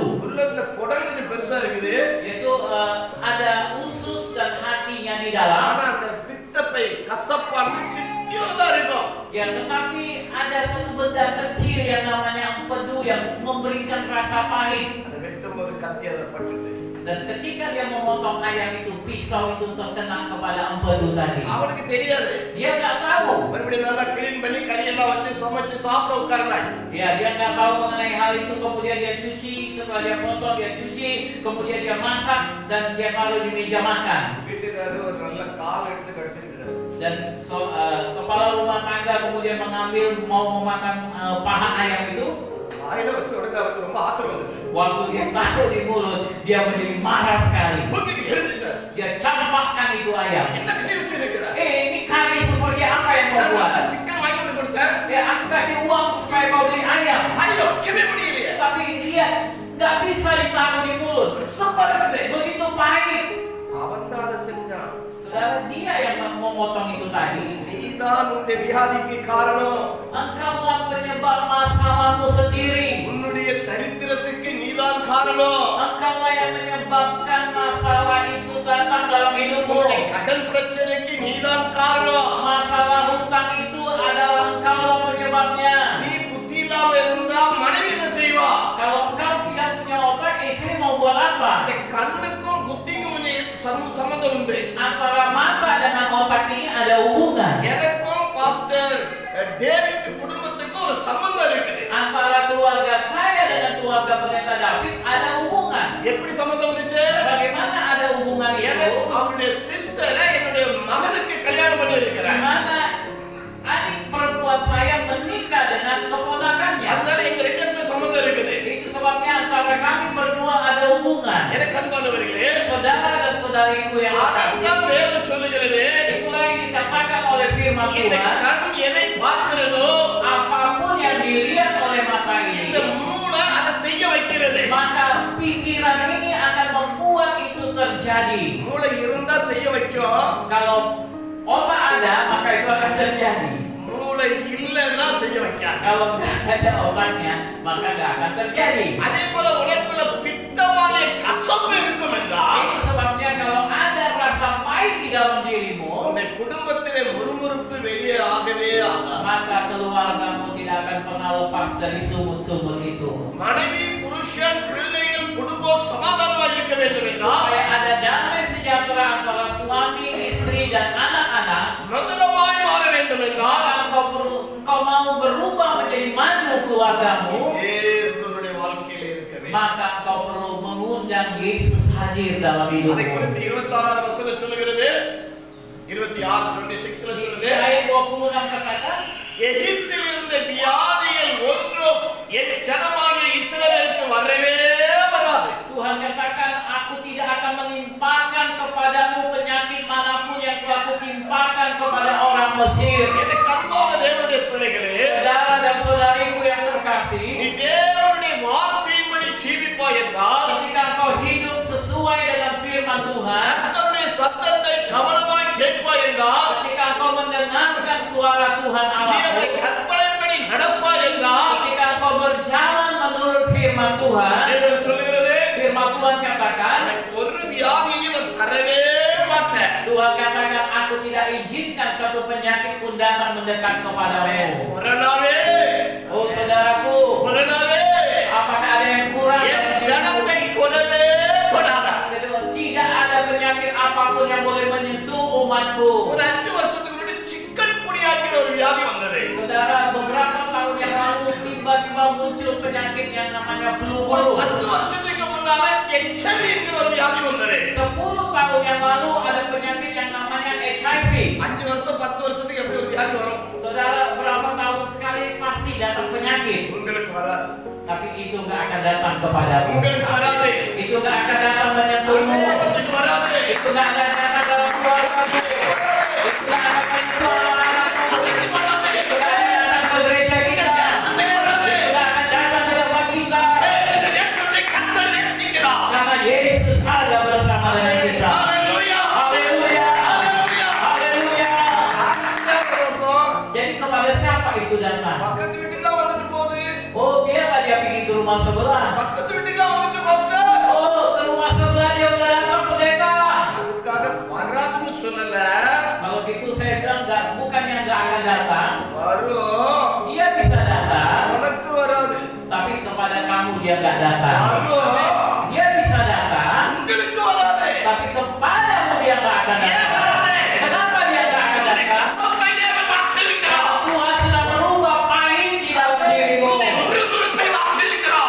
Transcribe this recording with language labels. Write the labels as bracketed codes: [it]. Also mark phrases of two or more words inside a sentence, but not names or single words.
[ta] உள்ள இந்த குடல் கொஞ்சம் பெருசா இருக்குது. [id] Yaitu ada usus dan hatinya di dalam. [ta] ஆனா அந்த பித்தப்பை கசப்பானது சித்தியோட இருக்கும். [id] Ya, tetapi ada satu benda kecil yang namanya empedu yang memberikan rasa pahit. [ta] அதை வெட்டும்போது கத்தி அதை பட்டுது. [id] Dan ketika dia memotong ayam itu, pisau itu terkena kepada empedu tadi. [ta] அவனுக்கு தெரியாது. [id] Dia nggak tahu. [ta] மறுபடியும் நல்லா கிளீன் பண்ணி கறியெல்லாம் வச்சு சமைச்சு சாப்பிட உட்கார்ந்தாச்சு. [id] Ya, dia nggak tahu mengenai hal itu. Kemudian dia cuci, setelah dia potong dia cuci, kemudian dia masak dan dia taruh di meja makan. [ta] வீட்டுக்காரர் ஒரு நல்ல கால் எடுத்து கடிச்சிருக்கிறார். [id] Dan kepala rumah tangga kemudian mengambil mau memakan paha ayam itu. [ta] வாயில வச்ச உடனே அவருக்கு ரொம்ப ஆத்திரம் வந்துச்சு. [id] Waktu dia taruh di mulut, dia menjadi marah sekali. [ta] தூக்கி எறிஞ்சிட்டார். [id] Dia campakkan itu ayam. [ta] என்ன கறி வச்சிருக்கிறார்? [id] Ini kari seperti apa yang kau buat? [ta] சிக்கன் வாங்கி வந்து கொடுத்தேன். [id] Ya, aku kasih uang supaya kau beli ayam. [ta] ஐயோ வைக்கவே முடியலையே. [id] Tapi dia nggak bisa ditaruh di mulut. [ta] கசப்பா இருக்குது. [id] Begitu pahit. [ta] அவன் தான் அதை செஞ்சான். [id] Saudara, dia yang memotong itu tadi. [ta] நீதான் உன்னுடைய வியாதிக்கு காரணம். [id] Engkaulah penyebab masalahmu sendiri. [ta] உன்னுடைய தரித்திரத்துக்கு நீதான் காரணம். [id] Engkaulah yang menyebabkan masalah itu datang dalam hidupmu. [ta] உன்னுடைய கடன் பிரச்சனைக்கு நீதான் காரணம். [id] Masalah hutang itu adalah engkaulah penyebabnya. [ta] நீ புத்தி இல்லாம இருந்தா மனைவி என்ன செய்வா? [id] Kalau engkau tidak punya otak, istri mau buat apa? [ta] இந்த கண்ணுக்கும் புத்திக்கும் சம்பந்தம் உண்டு. [id] Antara mata dengan otak ini ada hubungan. [ta] எனக்கும் பாஸ்டர் டேவிட் குடும்பத்துக்கும் ஒரு சம்பந்தம் இருக்குது. [id] Antara keluarga saya dengan keluarga pendeta David ada hubungan. [ta] எப்படி சம்பந்தம் வந்துச்சு? [id] Bagaimana ada hubungan itu? [ta] அவருடைய சிஸ்டரை என்னுடைய மகனுக்கு கல்யாணம் பண்ணி [id] Di [ta] இருக்கிறார். [id] mana adik perempuan saya menikah dengan keponakannya. [ta] அதனால எங்க ரெண்டு பேருக்கும் சம்பந்தம் இருக்குது. [id] Itu sebabnya antara kami berdua ada hubungan. [ta] எனக்கு அன்பானவர்களே, [id] Saudara dan saudariku yang [ta] அதான் [id] terkasih, [ta] வேதம் சொல்லுகிறது. [id] itulah yang dikatakan oleh firman [ta] இந்த [id] Tuhan. [ta] கண் எதை பார்க்கிறதோ [id] Apapun yang dilihat oleh mata [ta] இந்த [id] ini, [ta] மூளை அதை செய்ய வைக்கிறது. [id] maka pikiran ini akan membuat itu terjadi. [ta] மூளை இருந்தா செய்ய வைக்கும். [id] Kalau otak ada, maka itu akan terjadi. [ta] மூளை இல்லைன்னா செய்ய வைக்காது. [id] Kalau nggak ada otaknya, maka nggak akan terjadi. [ta] அதே போல உனக்குள்ள பித்தமான கசப்பு இருக்கும் என்றால் [id] Itu sebabnya kalau ada rasa pahit di dalam dirimu, [ta] உன்னை குடும்பத்திலே முறுமுறுப்பு வெளியே ஆகவே [id] keluargamu tidak akan pernah lepas dari sumur-sumur itu. [ta] மனைவி புருஷன் பிள்ளைகள் குடும்பம் சமாதானமாக இருக்க வேண்டும் என்றால் [id] Supaya ada damai sejahtera antara suami, istri, dan anak-anak, [ta] மதுரமாய் மாற வேண்டும் என்றால் [id] maka engkau mau berubah menjadi madu keluargamu, [ta] இயேசுவுடைய வாழ்க்கையில இருக்க வேண்டும். [id] maka engkau perlu mengundang Yesus hadir dalam [ta] அதை [id] hidupmu. [ta] குறித்து 26வது வசனம் சொல்லுகிறது. 26:26 சொல்லுது. [id] Ayat 26 katakan, [ta] எகிப்தில் இருந்த வியாதிகள் ஒன்றும் என் ஜனமாகிய இஸ்ரவேலுக்கு வரவே வராது. [id] Tuhan katakan, aku tidak akan menimpakan kepadamu penyakit manapun yang telah kutimpakan kepada orang Mesir. [ta] எனக்கு அன்பான தேவனுடைய பிள்ளைகளே, [id] Saudara dan saudariku yang terkasih, [ta] நீ தேவனுடைய வார்த்தையின்படி ஜீவிப்பாய் என்றால் [id] ketika engkau hidup sesuai dengan firman Tuhan, [ta] கர்த்தருடைய சத்தத்தை கவனமாய் கேட்பாய் என்றால் [id] ketika engkau mendengarkan suara Tuhan [ta] நீ [id] Allahmu, [ta] அவருடைய கற்பனைப்படி நடப்பாய் என்றால் [id] ketika engkau berjalan menurut firman Tuhan, [ta] தேவன் சொல்கிறது, [id] firman Tuhan katakan, [ta] எனக்கு ஒரு வியாதியையும் நான் தரவே மாட்டேன். [id] Tuhan katakan, aku tidak izinkan satu penyakit pun datang mendekat kepadamu. [ta] கொரோனாவே, [id] Oh saudaraku, [ta] கொரோனாவே, [id] apakah ada yang kurang? [ta] என் ஜனத்தை கொடவே கொடாதா. [id] Tidak ada penyakit apapun yang boleh menyentuh umatku. [ta] ஒரு 5 வருஷத்துக்கு முன்னாடி சிக்கன் குனியாங்கிற ஒரு வியாதி வந்தது. [id] Saudara, beberapa tahun yang lalu tiba-tiba muncul penyakit yang namanya flu [ta] ஒரு [id] burung. [ta] 10 வருஷத்துக்கு முன்னால HIV என்கிற ஒரு வியாதி வந்தது. [id] 10 tahun yang lalu ada penyakit yang namanya HIV. [ta] 5 வருஷம் 10 வருஷத்துக்கு எப்படி ஒரு வியாதி வரும்? [id] Saudara, berapa tahun sekali pasti datang penyakit, [ta] உங்களுக்கு வராது. [id] tapi itu nggak akan datang kepadamu. [ta] உங்களுக்கு வராது. [id] Itu nggak akan datang menyentuhmu. [ta] உங்களுக்கு வராது. [id] Itu nggak akan datang dalam keluargamu. Itu nggak akan menyentuh anak-anakmu. [ta] சபைக்கு வராது. [id] Itu nggak akan datang ke gereja kita. [ta] தேசத்துக்கு வராது. [id] Itu nggak akan datang ke tempat kita. [ta] இந்த தேசத்தை கர்த்தர் நேசிக்கிறார். [id] Karena Yesus ada bersama dengan kita. [ta] ஹalleluya. [id] Haleluya. [ta] ஹalleluya. [id] Haleluya. [ta] ஆண்டவரே, [id] Jadi kepada siapa itu datang? [ta] பக்கத்து வீட்டுக்குலாம் வந்துட்டு போகுது. [id] Oh, biarlah dia pergi ke rumah sebelah. [ta] பக்கத்து வீட்டுக்குலாம் வந்துட்டு பாஸ்டர். [id] Oh, ke rumah sebelah dia udah datang pendeta. [ta] அதுக்காக வராதுன்னு சொல்லல. [id] Kalau gitu saya bilang bukannya nggak akan datang. [ta] வரும். [id] Dia bisa datang, [ta] உனக்கு வராது. [id] tapi kepada kamu dia nggak datang. [ta] வரும். [id] Dia bisa datang, [ta] உங்களுக்கு வராது. [id] tapi kepadamu dia nggak akan [ta] ஏன் [id] datang. [ta] வராது? [id] Kenapa dia nggak akan datang? [ta] கசப்பை தேவன் மாற்றிருக்கிறார். [id] Tuhan sudah merubah pahit di dalam dirimu. [ta] உன்னை முறுமுறுப்பை மாற்றிருக்கிறார்.